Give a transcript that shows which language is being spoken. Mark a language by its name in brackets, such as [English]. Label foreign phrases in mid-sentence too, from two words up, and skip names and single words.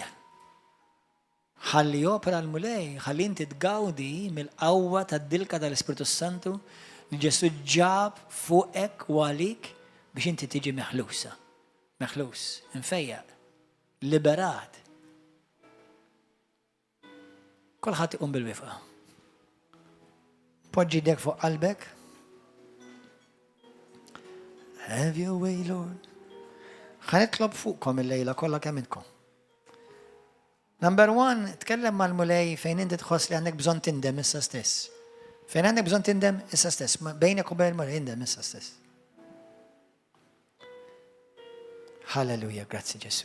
[Maltese] Ħalli opera l-mulej, ħalli inti tgawdi mill-qawwa tad-dilka tal-Ispiritu Santu li Ġesu ġab fuqek u għalik biex inti tiġi meħlusa. Meħlus, infejjaq, liberat. Kolħat iqum bil-wifqa. Poġġi dek fuq qalbek. [English] Have your way, Lord. [Maltese] Ħanitlob fuqkom il-lejla kollha kemm intkom. Number 1, tkellem mal-mulej fejn inti tħoss li għandek bżonn tindem issa stess. Fejn għandek bżonn tindem issa stess, bejnek u bejn il-mulej indem issa stess. Halleluja, grazzi Ġesu.